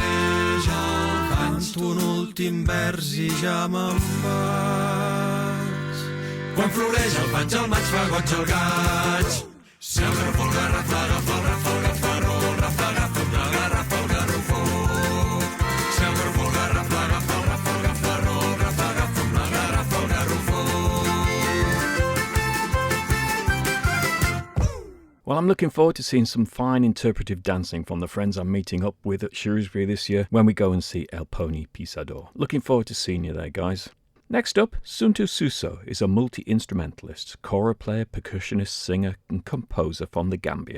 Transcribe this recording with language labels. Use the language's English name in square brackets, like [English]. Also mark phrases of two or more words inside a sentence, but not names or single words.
[Catalan] Canto un últim vers i ja me'n vaig. Quan floreix el faig al maig fa goig el gaig. Si el garrofó el garrafla, agafa el rafó, agafa el rol, rafla, agafa amb la garrafa el garrofó. Si el garrofó el garrafla, agafa el rafó, agafa el rol, rafla, agafa amb la garrafa el garrofó. [English] Well, I'm looking forward to seeing some fine interpretive dancing from the friends I'm meeting up with at Shrewsbury this year when we go and see El Pony Pisador. Looking forward to seeing you there, guys. Next up, Suntu Suso is a multi-instrumentalist, kora player, percussionist, singer and composer from the Gambia.